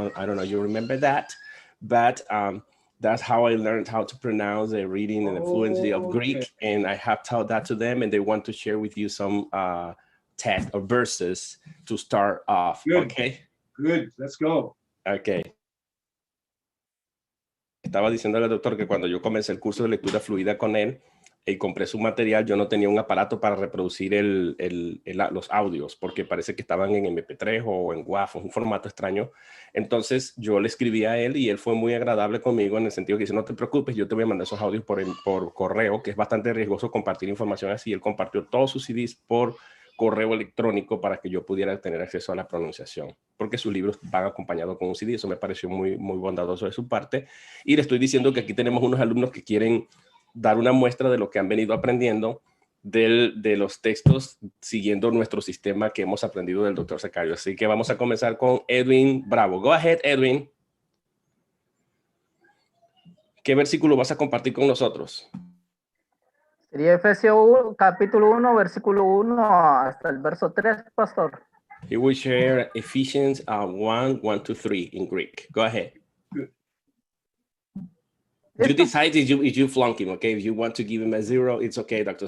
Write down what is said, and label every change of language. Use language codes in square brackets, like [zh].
[en] I don't know, you remember that, but that's how I learned how to pronounce the reading and the fluency of Greek, and I have taught that to them, and they want to share with you some text or verses to start off. Good. Okay. Good. Let's go. Okay. [es] Estaba diciéndole al doctor que cuando yo comencé el curso de lectura fluida con él, y compré su material, yo no tenía un aparato para reproducir los audios, porque parece que estaban en MP3 o en WAV, un formato extraño. Entonces yo le escribí a él y él fue muy agradable conmigo en el sentido que dice, no te preocupes, yo te voy a mandar esos audios por correo, que es bastante riesgoso compartir información así. Él compartió todos sus CDs por correo electrónico para que yo pudiera tener acceso a la pronunciación, porque sus libros van acompañados con un CD. Eso me pareció muy, muy bondadoso de su parte. Y le estoy diciendo que aquí tenemos unos alumnos que quieren dar una muestra de lo que han venido aprendiendo de los textos siguiendo nuestro sistema que hemos aprendido del Dr. ZACHARIOU. Así que vamos a comenzar con Edwin Bravo. [en] Go ahead, Edwin. [es] ¿Qué versículo vas a compartir con nosotros? Sería Efesios 1, capítulo 1, versículo 1 hasta el verso 3, pastor. [en] He will share Ephesians 1, 1 to 3 in Greek. Go ahead. You decide if you flunk him, okay? If you want to give him a 0, it's okay, Dr.